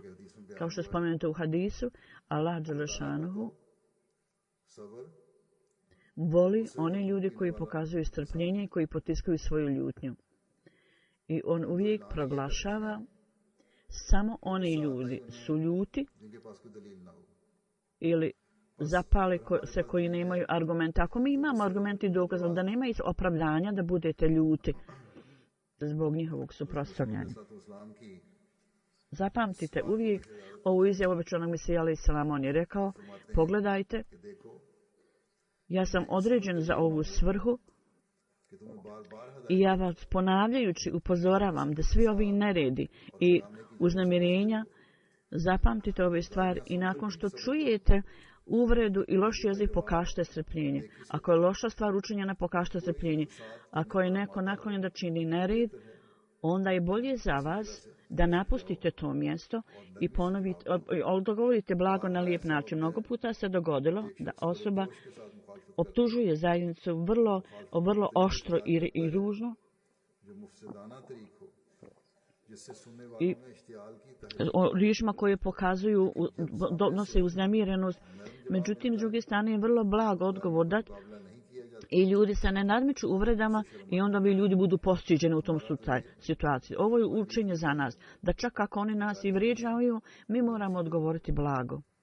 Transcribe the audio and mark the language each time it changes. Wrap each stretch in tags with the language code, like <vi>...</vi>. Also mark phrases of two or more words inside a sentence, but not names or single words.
<bs>Kao što spomenuti u hadisu,</bs> <ar>الله جلشأنه</ar> <bs>voli one ljudi koji pokazuju strpljenje i koji potiskaju svoju ljutnju. I on uvijek proglašava Samo oni ljudi su ljuti</bs> <ur>جنکے پاس کوئی دلیل نہ ہو.</ur> <bs>ili zapale se koji nemaju argumenta. Ako mi imamo argumenti i dokaz, onda nema opravdanja da budete ljuti zbog njihovog suprotstavljanja.</bs> <ur>اسلام کی</ur> <bs>Zapamtite uvijek ovu izjavu obećanog Mesija</bs> <ar>عليه السلام.</ar> <bs>On je rekao, pogledajte,</bs> <ur>کہ دیکھو</ur> <bs>ja sam određen za ovu svrhu</bs> <ur>کہ تمہیں بار بار</ur> <bs>i ja vas ponavljajući upozoravam da svi ovi neredi i uznemirenja, zapamtite ove stvari i nakon što čujete uvredu i loš jezik, pokažite strpljenje. Ako je loša stvar učinjena, pokažite strpljenje. Ako je neko naklonjen da čini nered, onda je bolje za vas da napustite to mjesto i odgovorite blago na lijep način. Mnogo puta se dogodilo da osoba optužuje zajednicu vrlo oštro i ružno</bs> <ur>جو مفسدانہ طریقو جس‌سے سننے</ur> <bs>i</bs> <ur>والوں میں اشتعال کی</ur> <bs>riječima koje pokazuju, donose uznemirenost. Međutim, s druge strane je vrlo blag odgovor dat i ljudi se ne nadmeću uvredama i onda bi ljudi budu postiđeni u tom situaciji. Ovo je učenje za nas, da čak ako oni nas i vrijeđaju, mi moramo odgovoriti blago.</bs>